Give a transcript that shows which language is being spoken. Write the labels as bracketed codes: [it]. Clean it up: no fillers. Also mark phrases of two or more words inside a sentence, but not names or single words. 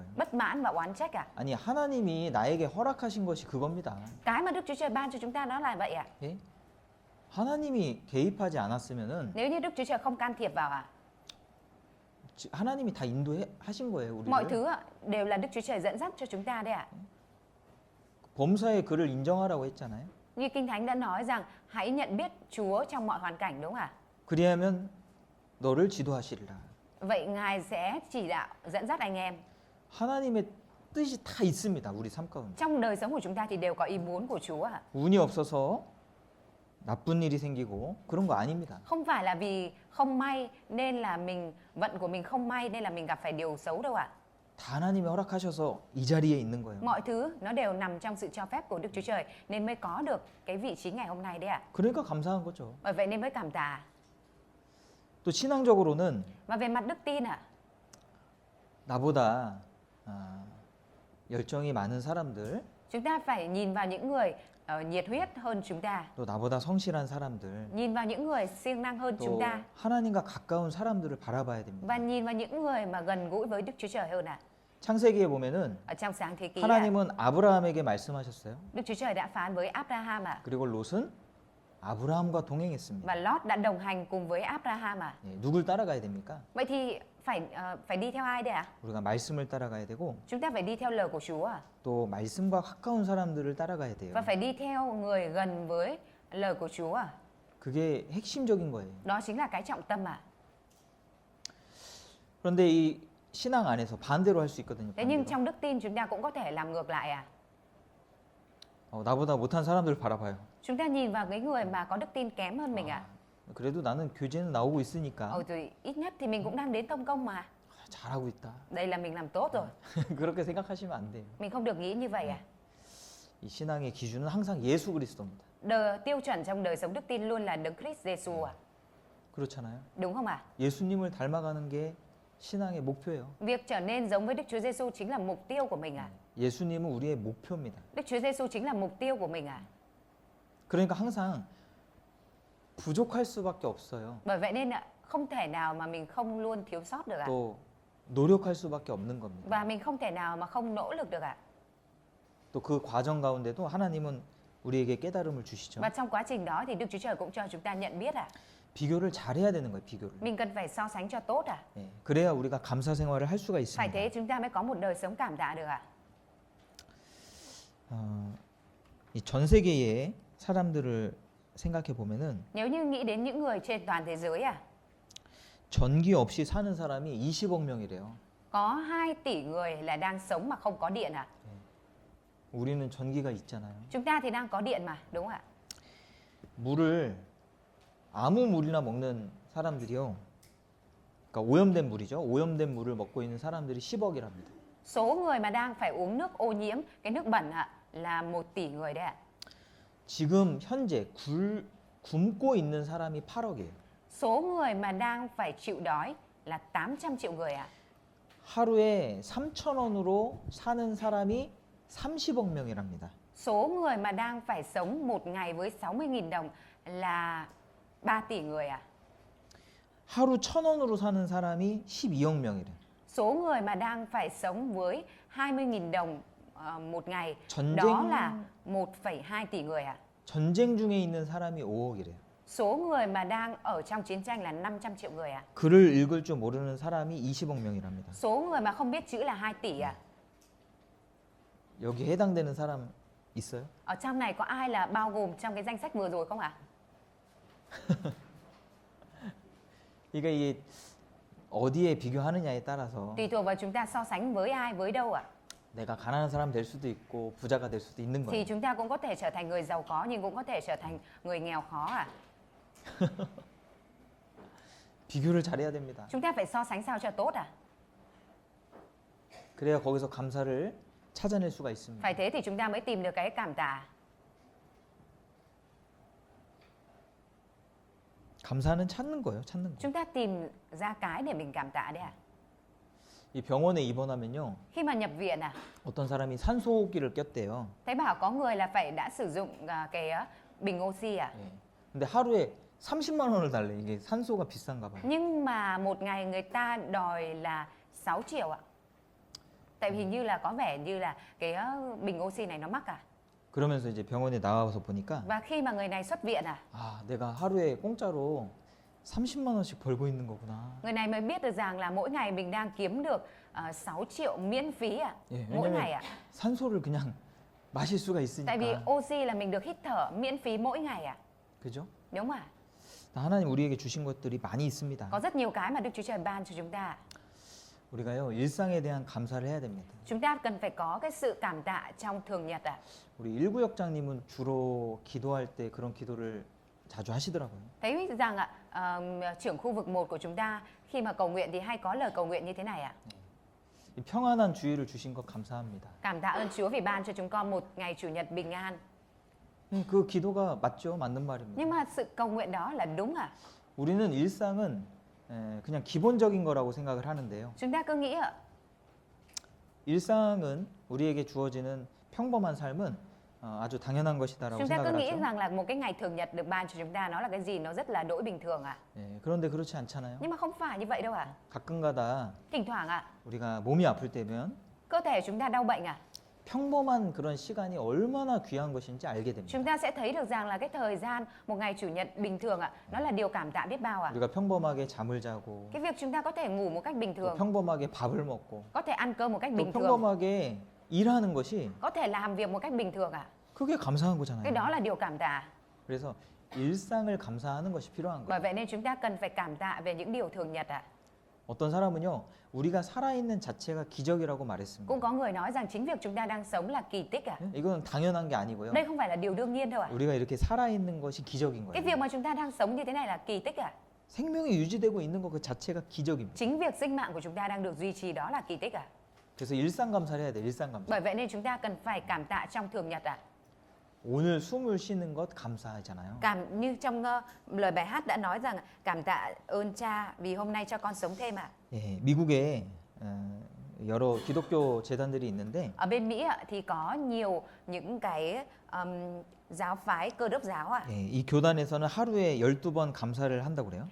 [vi] bất mãn và oán trách à. [ko] 아니 하나님이 나에게 허락하신 것이 그겁니다. [vi] Cái mà Đức Chúa Trời ban cho chúng ta nó là vậy ạ. [ko] 예? 하나님이 개입하지 않았으면은 [vi] Nếu như Đức Chúa Trời không can thiệp vào ạ, [ko] 하나님이 다 인도하신 거예요, [vi] mọi [ko] 우리를. [vi] thứ ạ, đều là Đức Chúa Trời dẫn dắt cho chúng ta đấy ạ. [ko] 범사의 그를 인정하라고 했잖아요. [vi] Như Kinh Thánh đã nói rằng hãy nhận biết Chúa trong mọi hoàn cảnh, đúng không ạ? [ko] 그리하면 너를 지도하시리라. [vi] Vậy Ngài sẽ chỉ đạo, dẫn dắt anh em. [ko] 하나님의 뜻이 다 있습니다. 우리 삶 가운데. [vi] Trong đời sống của chúng ta thì đều có ý muốn của Chúa ạ. [ko] 운이 없어서 나쁜 일이 생기고 그런 거 아닙니다. [vi] Không phải là vì không may nên là vận của mình không may nên là mình gặp phải điều xấu đâu ạ. [ko] 다 하나님이 허락하셔서 이 자리에 있는 거예요. [vi] Mọi thứ nó đều nằm trong sự cho phép của Đức Chúa Trời nên mới có được cái vị trí ngày hôm nay đấy ạ. [ko] 그러니까 감사한 거죠. [vi] Bởi vậy nên mới cảm tạ. [ko] 또 신앙적으로는 [vi] Và về mặt đức tin ạ, [ko] 나보다 열정이 많은 사람들, [vi] chúng ta phải nhìn vào những người nhiệt huyết hơn chúng ta, [ko] 또 나보다 성실한 사람들, [vi] nhìn vào những người siêng năng hơn chúng [ko] 또 [vi] ta [ko] 하나님과 가까운 사람들을 바라봐야 됩니다. [vi] và nhìn vào những người mà gần gũi với Đức Chúa Trời hơn ạ. [ko] 창세기에 보면은 [vi] Ở trong sáng thế ký ạ, [ko] 하나님은 아브라함에게 말씀하셨어요. [vi] Đức Chúa Trời đã phán với Abraham ạ, [ko] 그리고 롯은 아브라함과 동행했습니다. [vi] và Lót đã đồng hành cùng với Abraham ạ. [ko] 예, 누굴 따라가야 됩니까? [vi] Vậy thì phải đi theo ai đây ạ? [ko] 우리가 말씀을 따라가야 되고 [vi] Chúng ta phải đi theo lời của Chúa ạ. [ko] 또 말씀과 가까운 사람들을 따라가야 돼요. [vi] Và phải đi theo người gần với lời của Chúa ạ. [ko] 그게 핵심적인 거예요. [vi] Đó chính là cái trọng tâm ạ. [ko] 그런데 이 신앙 안에서 반대로 할 수 있거든요. [vi] Thế nhưng [ko] 반대로. [vi] trong đức tin chúng ta cũng có thể làm ngược lại ạ. [ko] 나보다 못한 사람들을 바라봐요. [vi] Chúng ta nhìn vào cái người mà có đức tin kém hơn mình ạ. [ko] 그래도 나는 교제는 나오고 있으니까 [vi] Rồi ít nhất thì mình cũng đang đến tông công mà. [ko] 잘하고 있다. [vi] Đây là mình làm tốt rồi. [ko] 그렇게 생각하시면 안 돼요. [vi] Mình không được nghĩ như vậy ạ. [ko] 이 신앙의 기준은 항상 예수 그리스도입니다. [vi] Tiêu chuẩn trong đời sống đức tin luôn là Đấng Christ Giêsu ạ. [ko] 그렇잖아요. [vi] Đúng không ạ? [ko] 예수님을 닮아가는 게 신앙의 목표예요. [vi] Việc trở nên giống với Đức Chúa Giêsu chính là mục tiêu của mình à? [ko] 예수님은 우리의 목표입니다. [vi] Đức Chúa Giêsu chính là mục tiêu của mình à? [ko] 그러니까 항상 부족할 수밖에 없어요. [vi] Bởi vậy nên không thể nào mà mình không luôn thiếu sót được ạ. [ko] 또 노력할 수밖에 없는 겁니다. [vi] Và mình không thể nào mà không nỗ lực được ạ. [ko] 또 그 과정 가운데도 하나님은 우리에게 깨달음을 주시죠. [vi] Và trong quá trình đó thì Đức Chúa Trời cũng cho chúng ta nhận biết ạ. [ko] 비교를 잘해야 되는 거예요. 비교를. [vi] Mình cần phải so sánh cho tốt ạ. [ko] 예, 그래야 우리가 감사 생활을 할 수가 [vi] Phải [ko] 있습니다. [vi] thế chúng ta mới có một đời sống cảm tạ được ạ. [ko] 이 전 세계의 사람들을 생각해 보면은 [vi] Nếu như nghĩ đến những người trên toàn thế giới à, [ko] 전기 없이 사는 사람이 20억 명이래요. [vi] có 2 tỷ người là đang sống mà không có điện ạ. [ko] 우리는 전기가 있잖아요. [vi] Chúng ta thì đang có điện mà, đúng không ạ? [ko] 물을 아무 물이나 먹는 사람들이요. 그러니까 오염된 물이죠. 오염된 물을 먹고 있는 사람들이 10억이랍니다. [vi] Số người mà đang phải uống nước ô nhiễm, cái nước bẩn ạ, là 1 tỷ người đấy ạ. [ko] 지금 현재 굶고 있는 사람이 8억이에요. [vi] Số người mà đang phải chịu đói là 800 triệu người ạ. [ko] 하루에 3,000원으로 사는 사람이 30억 명이랍니다. [vi] Số người mà đang phải sống một ngày với 60.000 đồng là 3 tỷ người ạ. [ko] 하루 1,000원으로 사는 사람이 12억 명이래. [vi] Số người mà đang phải sống với 20.000 đồng một ngày, [ko] 전쟁- [vi] đó là 1,2 tỷ người ạ. [ko] 전쟁 중에 있는 사람이 5억이래요. [vi] Số người mà đang ở trong chiến tranh là 500 triệu người ạ. [ko] 글을 읽을 줄 모르는 사람이 20억 명이랍니다. [vi] Số người mà không biết chữ là 2 tỷ ạ. [ko] 여기 해당되는 사람 있어요? [vi] Ở trong này có ai là bao gồm trong cái danh sách vừa rồi không ạ? [ko] 그러니까 이게 어디에 비교하느냐에 따라서 [vi] Tùy thuộc vào chúng ta so sánh với ai, với đâu ạ. [ko] 내가 가난한 사람 될 수도 있고 부자가 될 수도 있는 [vi] Thì [ko] 거예요. [vi] chúng ta cũng có thể trở thành người giàu có nhưng cũng có thể trở thành người nghèo khó ạ. [ko] 비교를 잘해야 됩니다. [vi] Chúng ta phải so sánh sao cho tốt ạ. [ko] 그래야 거기서 감사를 찾아낼 수가 있습니다. [vi] Phải thế thì chúng ta mới tìm được cái cảm tạ. [ko] 감사는 찾는 거예요. 찾는 거. [vi] Chúng ta tìm ra cái để mình cảm tạ đấy ạ. [ko] 이 병원에 입원하면요. [vi] Khi mà nhập viện à, [ko] 어떤 사람이 산소호흡기를 꼈대요. [vi] thấy bảo có người là phải đã sử dụng cái bình oxy à. [ko] 예. 근데 하루에 30만 원을 달래. 이게 산소가 비싼가 봐요. [vi] Nhưng mà một ngày người ta đòi là 6 triệu ạ. Tại vì hình như là có vẻ như là cái bình oxy này nó mắc à. [ko] 그러면서 이제 병원에 나와서 보니까 [vi] Và khi mà người này xuất viện à, [ko] 아, 내가 하루에 공짜로 30만 원씩 벌고 있는 거구나. [vi] người này mới biết được rằng là mỗi ngày mình đang kiếm được 6 triệu miễn phí à. [ko] 예, [vi] Mỗi ngày ạ. [ko] 산소를 그냥 마실 수가 [vi] Tại vì [ko] 있으니까. [vi] oxy là mình được hít thở miễn phí mỗi ngày ạ. [ko] 그죠? [vi] Đúng không ạ? [ko] 하나님 우리에게 주신 것들이 많이 있습니다. [vi] Có rất nhiều cái mà Đức Chúa Trời ban cho chúng ta. [ko] 우리가요, 일상에 대한 감사를 해야 됩니다. [vi] Chúng ta cần phải có cái sự cảm tạ trong thường nhật ạ. [ko] 우리 일구역장님은 주로 기도할 때 그런 기도를 자주 하시더라고요. [vi] Thấy rằng ạ, trưởng khu vực 1 của chúng ta khi mà cầu nguyện thì hay có lời cầu nguyện như thế này ạ. [ko] 이 평안한 주일을 주신 것 감사합니다. [vi] Cảm tạ ơn Chúa vì ban cho chúng con một ngày chủ nhật bình an. [ko] 그 기도가 맞죠? 맞는 말입니다. [vi] Nhưng mà sự cầu nguyện đó là đúng à? [ko] 우리는 일상은 그냥 기본적인 거라고 생각을 하는데요. [vi] Chúng ta cứ nghĩ ạ, [ko] 일상은 우리에게 주어지는 평범한 삶은 아주 당연한 것이다라고 [vi] chúng ta cứ [ko] 생각을 [vi] nghĩ [ko] 하죠. [vi] rằng là một cái ngày thường nhật được ban cho chúng ta nó là cái gì nó rất là đỗi bình thường ạ. [ko] 예, 그런데 그렇지 않잖아요. [vi] Nhưng mà không phải như vậy đâu ạ. [ko] 가끔가다 [vi] Thỉnh thoảng ạ, [ko] 우리가 몸이 아플 때면 [vi] cơ thể chúng ta đau bệnh ạ. [ko] 평범한 그런 시간이 얼마나 귀한 것인지 알게 됩니다. [vi] Chúng ta sẽ thấy được rằng là cái thời gian một ngày chủ nhật bình thường ạ, nó là điều cảm tạ biết bao ạ. [ko] 우리가 평범하게 잠을 자고 [vi] Cái việc chúng ta có thể ngủ một cách bình [ko] 또 [vi] thường, [ko] 평범하게 밥을 먹고 [vi] có thể ăn cơm một cách [ko] 또 [vi] bình thường, [ko] 평범하게 일하는 것이 [vi] có thể làm việc một cách bình thường ạ. [ko] 그게 감사한 [vi] Cái [ko] 거잖아요. [vi] đó là điều cảm tạ. [ko] 그래서 일상을 감사하는 것이 필요한 [vi] Bởi [ko] 거예요. [vi] vậy nên chúng ta cần phải cảm tạ về những điều thường nhật ạ. [ko] 어떤 사람은요, 우리가 살아있는 자체가 기적이라고 말했습니다. [vi] Cũng có người nói rằng chính việc chúng ta đang sống là kỳ tích ạ. [ko] 예? 이건 당연한 게 아니고요. [vi] Đây không phải là điều đương nhiên đâu ạ. [ko] 우리가 이렇게 살아있는 것이 기적인 [vi] Cái [ko] 거예요. [vi] việc mà chúng ta đang sống như thế này là kỳ tích ạ. [ko] 생명이 유지되고 있는 것 그 자체가 기적입니다. [vi] Chính việc sinh mạng của chúng ta đang được duy trì đó là kỳ tích ạ. [ko] 그래서 일상 감사를 해야 돼. 일상 감사. [vi] Bởi vậy nên chúng ta cần phải cảm tạ trong thường nhật ạ. [ko] 오늘 숨을 쉬는 것 감사하잖아요. [vi] Như trong lời bài hát đã nói rằng cảm tạ ơn Cha vì hôm nay cho con sống thêm ạ. [ko] 예, 미국에 여러 기독교 재단들이 있는데 [vi] Ở bên Mỹ ạ, thì có nhiều những cái giáo phái Cơ đốc giáo ạ. [ko] 예, 이 교단에서는 하루에 12번 감사를 한다고 그래요.